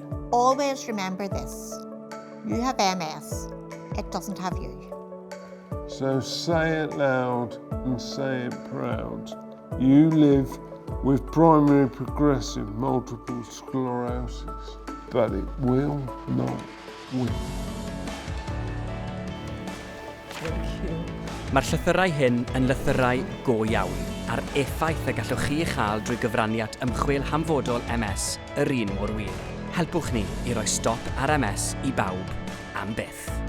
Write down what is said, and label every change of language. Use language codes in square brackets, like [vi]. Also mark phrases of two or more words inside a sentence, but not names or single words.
[en] Always remember this. You have MS. It doesn't have you. So say it loud and say it proud. You live with primary progressive multiple sclerosis, but it will not win. [cy] Mae'r llythyrau hyn yn lythyrau go iawn a'r effaith y gallwch chi chael drwy gyfraniad ymchwil hamfodol MS yr un mor wir. Helpwch ni i roi stop ar MS i bawb am byth.